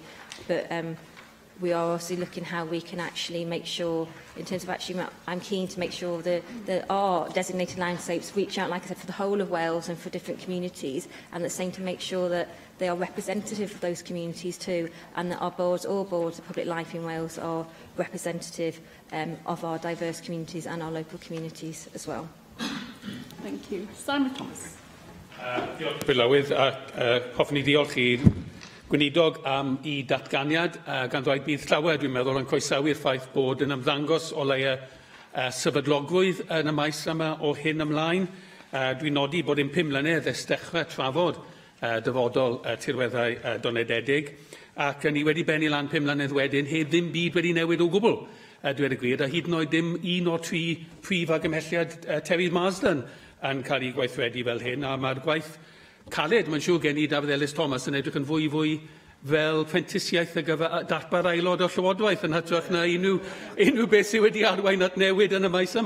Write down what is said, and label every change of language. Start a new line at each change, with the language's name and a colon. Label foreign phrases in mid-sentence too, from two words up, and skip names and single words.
English: But we are also looking how we can actually make sure, in terms of actually, I'm keen to make sure that our designated landscapes reach out, like I said, for the whole of Wales and for different communities, and at the same time to make sure that they are representative of those communities too, and that our boards, all boards of public life in Wales, are representative of our diverse communities and our local communities as well. Thank you. Simon Thomas.
Welsh: Diolch Brylywydd, hoffwn i ddiolch i'r gweinidog am I datganiad, gan ddweud bydd llawer, dwi'n meddwl, yn croesawu'r ffaith bod yn ymddangos o leia sefydlogrwydd yn y maes yma o hyn ymlaen. Dwi'n nodi bod yn 5 mlynedd ers dechrau trafod dyfodol tirweddau donededig, ac ni wedi benni lan 5 mlynedd wedyn, heb ddim byd wedi newid o gwbl, dweud y gwir, a hyd yn oed dim 1 o 3 prif agymhelliad Terry Marsden yn cael ei gweithredu fel hyn, a mae'r gwaith caled, mae'n siŵr gen I Dafydd Ellis Thomas yn edrych yn fwy fel prentisiaeth ar gyfer darpa'r aelod o Llywodraeth yn hytrach na unrhyw beth sydd wedi arwain at newid yn y maes yma.